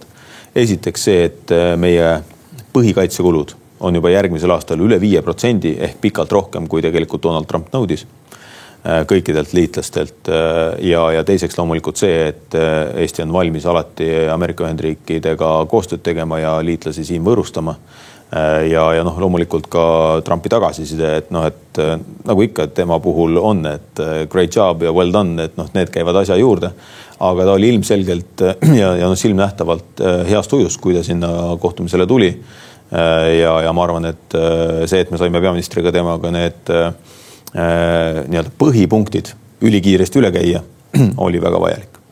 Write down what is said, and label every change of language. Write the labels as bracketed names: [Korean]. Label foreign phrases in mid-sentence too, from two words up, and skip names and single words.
[Estonian] Esiteks see, et meie põhikaitsekulud on juba järgmisel aastal üle 5% ehk pikalt rohkem, kui tegelikult Donald Trump nõudis kõikidelt liitlastelt ja teiseks loomulikult see, et Eesti on valmis alati Ameerika Ühendriikidega koostööd tegema ja liitlasi siin võõrustama ja loomulikult ka Trumpi tagasiside, et nagu ikka tema puhul on, et [English] great job [Estonian] ja [English] well done, [Estonian] et need käivad asja juurde, aga ta oli ilmselgelt ja silmnähtavalt heast ujus, kui ta sinna kohtumisele tuli ja ma arvan, et see, et me saime peaministriga temaga need nii-öelda põhipunktid ülikiiresti üle käia, oli väga vajalik.